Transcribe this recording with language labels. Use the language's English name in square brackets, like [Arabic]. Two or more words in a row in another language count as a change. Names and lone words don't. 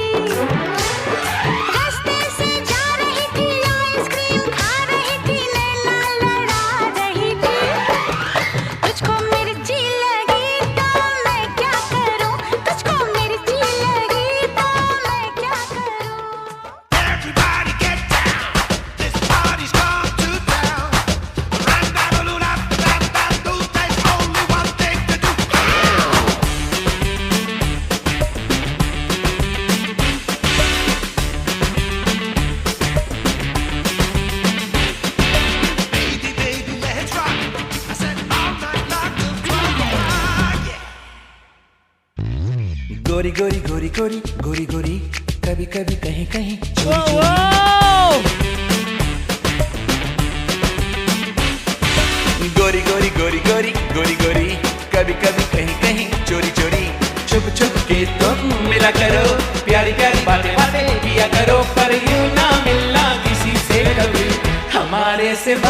[Hindi] रास्ते से जा रही थी, आइसक्रीम खा रही थी, नैना लड़ा रही थी। तुझको मिर्ची लगी तो मैं क्या करूं, तुझको मिर्ची लगी तो मैं क्या करूं। [English] Everybody get down, this party's come to town. Run-da-da-doo-da, da-da-doo, there's only one thing to do. Baby, baby, let's rock. I said all night long till 12 o'clock, yeah. [Hindi] गोरी गोरी गोरी गोरी गोरी गोरी, कभी कभी कहीं कहीं वो, वो। गोरी गोरी गोरी गोरी गोरी गोरी, कभी कभी कहीं कहीं चोरी चोरी। छुप छुप के तुम मिला करो, प्यारी प्यारी बातें बातें किया करो, पर यूं ना मिलना किसी से कभी हमारे सिवा।